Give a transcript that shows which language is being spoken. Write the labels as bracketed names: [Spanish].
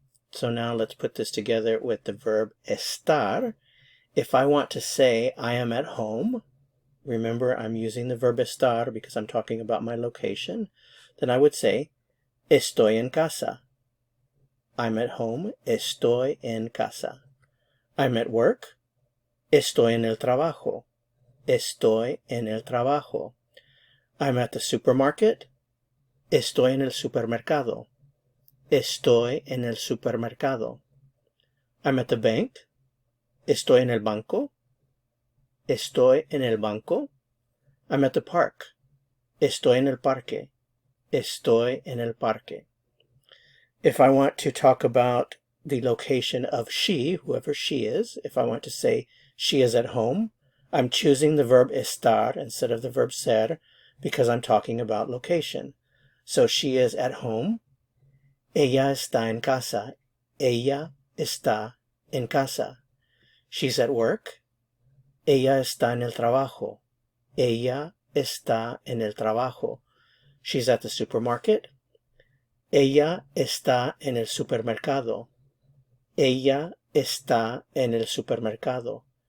[English] So now let's put this together with the verb estar. If I want to say I am at home, remember I'm using the verb estar because I'm talking about my location, then I would say [Spanish] estoy en casa. [English] I'm at home, [Spanish] estoy en casa. [English] I'm at work, [Spanish] estoy en el trabajo. Estoy en el trabajo. [English] I'm at the supermarket, [Spanish] estoy en el supermercado. Estoy en el supermercado. [English] I'm at the bank. [Spanish] Estoy en el banco. Estoy en el banco. [English] I'm at the park. [Spanish] Estoy en el parque. Estoy en el parque. [English] If I want to talk about the location of she, whoever she is, if I want to say she is at home, I'm choosing the verb estar instead of the verb ser because I'm talking about location. So she is at home. [Spanish] Ella está en casa. Ella está en casa. [English] She's at work. [Spanish] Ella está en el trabajo. Ella está en el trabajo. [English] She's at the supermarket. [Spanish] Ella está en el supermercado. Ella está en el supermercado.